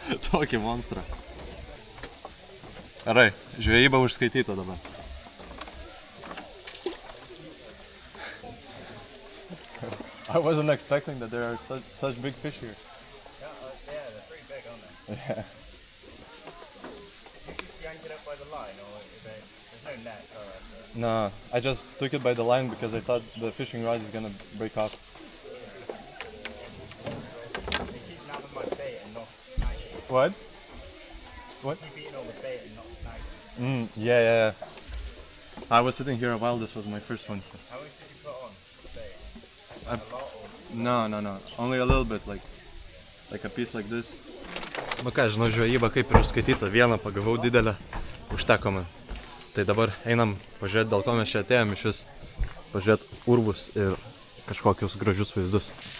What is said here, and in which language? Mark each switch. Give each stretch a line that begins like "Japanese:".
Lithuanian: Tokį monstrą. Gerai, žvejyba užskaityta dabar.
English: I wasn't expecting that there are such big fish here. Yeah, they're pretty big, aren't they? Yeah. Did you yank it up by the line, or there's no net? No, I just took it by the line because I thought the fishing rod is gonna break off. What? What? Keep eating all the bait and not snagging. Yeah. I was sitting here a while, this was my first one. So. How much did you put on the bait? I- A lot or? No. Only a little bit, like a piece like this.
Lithuanian: Nu ką, žinau, žvejyba kaip ir užskaityta. Vieną pagavau didelę, užteko man. Tai dabar einam pažiūrėti, dėl ko mes čia atėjom iš vis. Pažiūrėti urvus ir kažkokius gražius vaizdus.